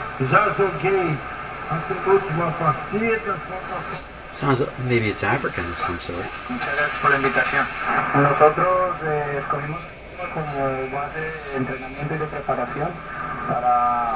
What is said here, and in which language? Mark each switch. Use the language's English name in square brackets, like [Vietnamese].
[Portuguese] Já joguei a última partida. [English] Sounds, maybe it's African of some sort. [Spanish] Muchas gracias por la invitación. Nosotros escogimos como base de entrenamiento y de preparación para...